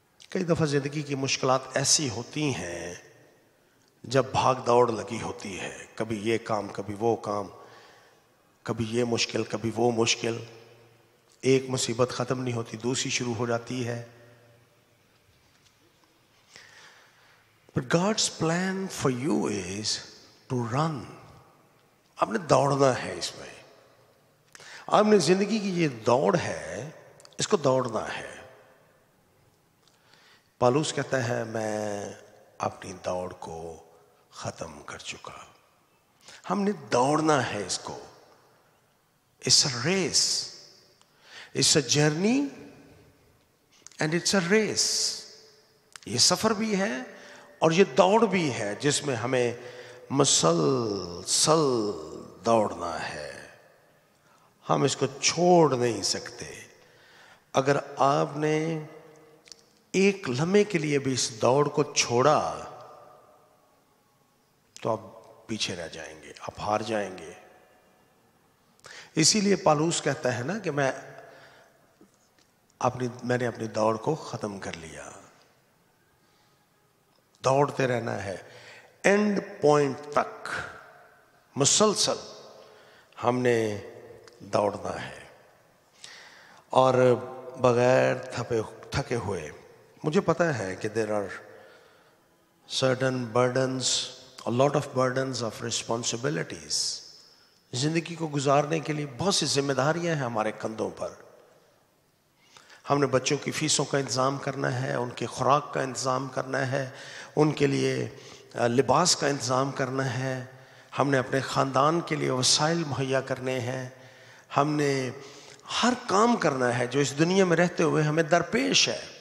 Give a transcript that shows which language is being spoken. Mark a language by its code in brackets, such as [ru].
[ur] کئی دفعہ زندگی کی مشکلات ایسی ہوتی ہیں جب بھاگ دوڑ لگی ہوتی ہے، کبھی یہ کام کبھی وہ کام، کبھی یہ مشکل کبھی وہ مشکل. ایک مصیبت ختم نہیں ہوتی، دوسری شروع ہو جاتی ہے. [en] But God's plan for you is to run. [ur] آپ نے دوڑنا ہے. اس میں آپ نے زندگی کی یہ دوڑ ہے، اس کو دوڑنا ہے. پالوس کہتا ہے میں اپنی دوڑ کو ختم کر چکا. ہم نے دوڑنا ہے اس کو. [en] It's a race, it's a journey and it's a race. [ur] یہ سفر بھی ہے اور یہ دوڑ بھی ہے جس میں ہمیں مسلسل دوڑنا ہے. ہم اس کو چھوڑ نہیں سکتے. اگر آپ نے ایک لمحے کے لیے بھی اس دوڑ کو چھوڑا تو آپ پیچھے رہ جائیں گے, آپ ہار جائیں گے. اسی لیے پالوس کہتا ہے نا کہ میں نے اپنی دوڑ کو ختم کر لیا. دوڑتے رہنا ہے اینڈ پوائنٹ تک, مسلسل ہم نے دوڑنا ہے اور بغیر تھکے ہوئے. مجھے پتا ہے کہ [en] there are certain burdens, a lot of burdens of responsibilities. [ur] زندگی کو گزارنے کے لیے بہت سی ذمہ داریاں ہیں ہمارے کندھوں پر. ہم نے بچوں کی فیسوں کا انتظام کرنا ہے, ان کے خوراک کا انتظام کرنا ہے, ان کے لیے لباس کا انتظام کرنا ہے, ہم نے اپنے خاندان کے لیے وسائل مہیا کرنے ہیں, ہم نے ہر کام کرنا ہے جو اس دنیا میں رہتے ہوئے ہمیں درپیش ہے.